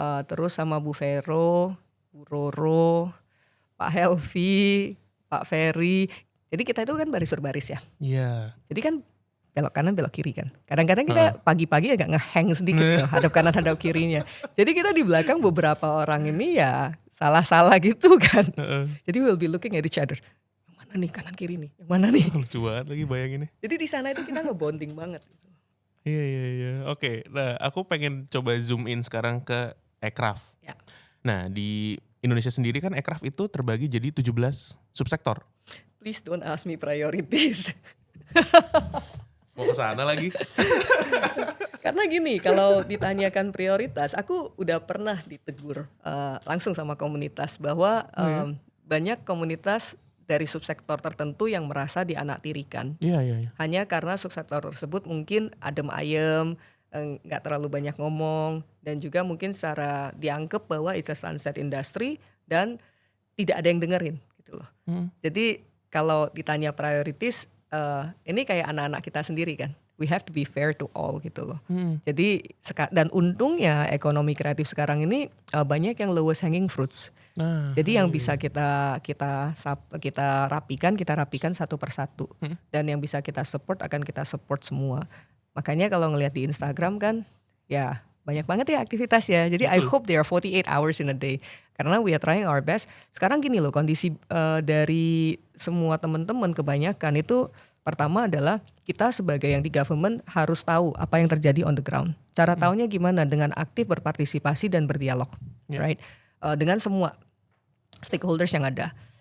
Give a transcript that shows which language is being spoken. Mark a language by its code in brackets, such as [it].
[id] Terus sama Bu Vero, Bu Roro, Pak Helvi, Pak Ferry. Jadi kita itu kan baris-baris ya. Iya. Jadi kan belok kanan belok kiri kan. Kadang-kadang kita pagi-pagi agak ngehang sedikit tuh, hadap kanan hadap kirinya. Jadi kita di belakang beberapa orang ini ya salah-salah gitu kan. Jadi [en] we'll be looking at each other. [id] Yang mana nih kanan kiri nih? Yang mana nih? Lucu banget lagi bayanginnya. Jadi di sana itu kita ngebonding banget. Iya. Oke, nah aku pengen coba zoom in sekarang ke Aircraft. Ya. Nah di Indonesia sendiri kan Aircraft itu terbagi jadi 17 subsektor. [en] Please don't ask me priorities. [id] Mau ke sana lagi? Karena gini, kalau ditanyakan prioritas, aku udah pernah ditegur langsung sama komunitas bahwa banyak komunitas dari subsektor tertentu yang merasa dianaktirikan. Iya. Hanya karena subsektor tersebut mungkin adem ayem, nggak terlalu banyak ngomong, dan juga mungkin secara dianggap bahwa [en] it's a sunset industry [id] dan tidak ada yang dengerin gitu loh. Jadi kalau ditanya prioritas, ini kayak anak-anak kita sendiri kan. [en] We have to be fair to all [id] gitu loh. Jadi dan untungnya ekonomi kreatif sekarang ini banyak yang [en] lowest hanging fruits. [id] Jadi yang bisa kita rapikan satu persatu. Dan yang bisa kita support akan kita support semua. Makanya kalau ngelihat di Instagram kan ya banyak banget ya aktivitas ya. [en] Jadi I hope there are 48 hours in a day. [id] Karena [en] we are trying our best. [id] Sekarang gini loh, kondisi dari semua teman-teman kebanyakan itu, pertama adalah kita sebagai yang di government harus tahu apa yang terjadi [en] on the ground. [id] Cara taunya gimana? Dengan aktif berpartisipasi dan berdialog, right? Dengan semua stakeholders yang ada.